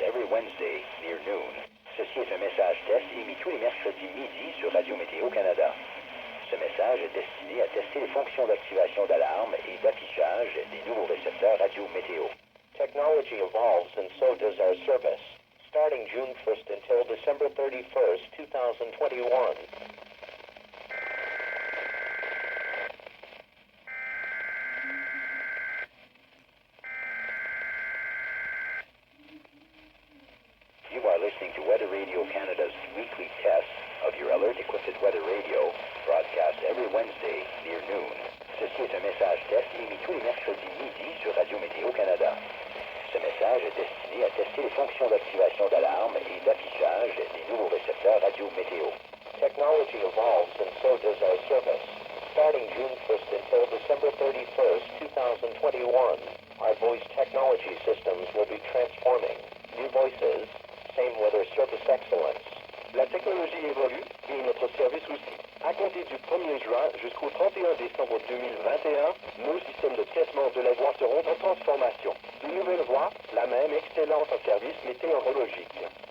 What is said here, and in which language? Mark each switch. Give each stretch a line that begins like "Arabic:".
English: Wednesday, near noon.
French: Ceci est un message test émis tous les mercredis midi sur Radio Météo Canada. Ce message est destiné à tester les fonctions d'activation d'alarme et d'affichage des nouveaux récepteurs Radio Météo.
English: Technology evolves and so does our service. Starting June 1st until December 31st, 2021. You are listening to Weather Radio Canada's weekly test of your alert-equipped weather radio, broadcast every Wednesday near noon.
French: Ceci est un message test émis tous les mercredis midi sur Radio Météo Canada. Ce message est destiné à tester les fonctions d'activation d'alarme et d'affichage des nouveaux récepteurs Radio Météo.
English: Technology evolves and so does our service. Starting June 1st until December 31st, 2021, our voice technology systems will be transforming. New voices, same weather service excellence.
French: La technologie évolue et notre service aussi. À compter du 1er juin jusqu'au 31 décembre 2021, nos systèmes de traitement de la voix seront en transformation. De nouvelles voix, la même excellence en service météorologique.